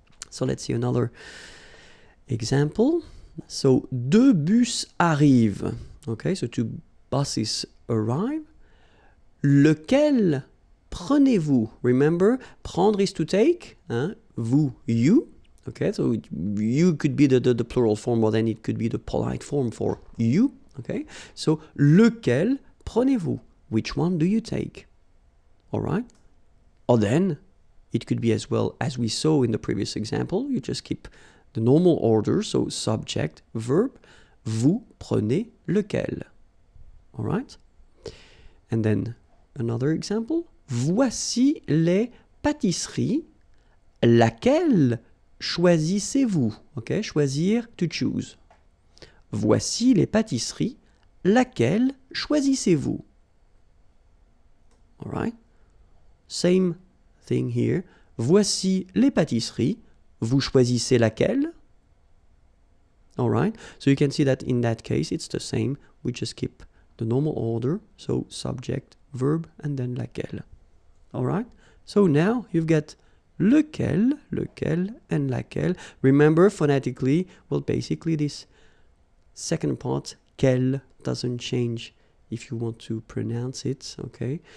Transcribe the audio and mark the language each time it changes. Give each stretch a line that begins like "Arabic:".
English: So let's see another example. So,
French: 2 bus arrivent.
English: Okay, so 2 buses arrive.
French: Lequel prenez-vous?
English: Remember, prendre is to take. Vous, you. Okay, so you could be the plural form, or then it could be the polite form for you. Okay, so
French: lequel prenez-vous?
English: Which one do you take? All right. Or then it could be as well as we saw in the previous example. You just keep the normal order, so subject, verb,
French: vous prenez lequel.
English: All right? And then another example.
French: Voici les pâtisseries. Laquelle choisissez-vous? Okay, choisir,
English: to choose.
French: Voici les pâtisseries. Laquelle choisissez-vous?
English: All right? Same thing here.
French: Voici les pâtisseries. Vous choisissez laquelle?
English: All right, so you can see that in that case it's the same. We just keep the normal order, so subject, verb, and then laquelle. All right, so now you've got lequel, lequel, and laquelle. Remember phonetically, well, basically this second part, quelle, doesn't change if you want to pronounce it, okay?